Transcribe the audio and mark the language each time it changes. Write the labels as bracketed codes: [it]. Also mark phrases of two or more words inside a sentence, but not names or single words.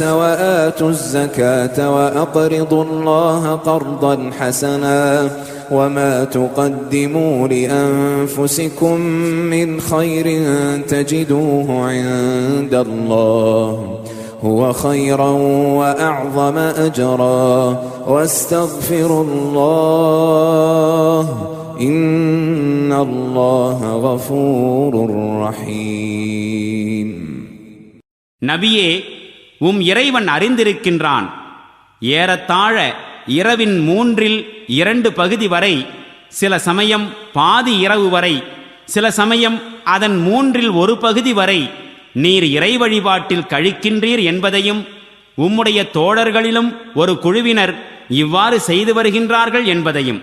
[ar] وآتوا الزكاة وأقرضوا الله قرضا حسنا وما تقدموا لأنفسكم من خير تجدوه عند الله هو خيرا وأعظم أجرا واستغفروا الله إن الله غفور رحيم. [ta] நபியே, இறைவன் அறிந்திருக்கின்றான். ஏறத்தாழ இரவின் 2/3 பகுதி வரை, சில சமயம் பாதி இரவு வரை, சில சமயம் அதன் 1/3 பகுதி வரை நீர் இறை வழிபாட்டில் கழிக்கின்றீர் என்பதையும், உம்முடைய தோழர்களிலும் ஒரு குழுவினர் இவ்வாறு செய்து வருகின்றார்கள் என்பதையும்.